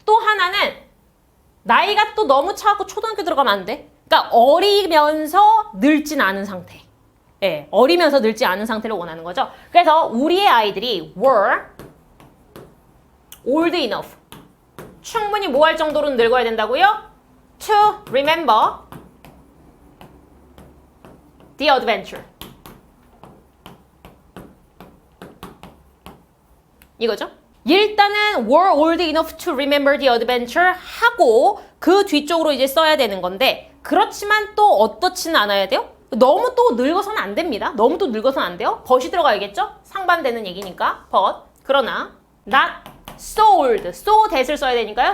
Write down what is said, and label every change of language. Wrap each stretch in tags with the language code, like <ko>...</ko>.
<ko>또 하나는 나이가 또 너무 차갖고 초등학교 들어가면 안 돼. 그러니까 어리면서 늙진 않은 상태. 예, 어리면서 늙지 않은 상태를 원하는 거죠. 그래서 우리의 아이들이</ko> <en>were old enough.</en> <ko>충분히 뭐 할 정도로는 늙어야 된다고요?</ko> <en>To remember the adventure.</en> <ko>이거죠. 일단은</ko> <en>were old enough to remember the adventure</en> <ko>하고 그 뒤쪽으로 이제 써야 되는 건데 그렇지만 또 어떻지는 않아야 돼요? 너무 또 늙어서는 안 됩니다. 너무 또 늙어서는 안 돼요. but이 들어가야겠죠? 상반되는 얘기니까 but. 그러나</ko> <en>not so old,</en> <ko>so that을 써야 되니까요.</ko>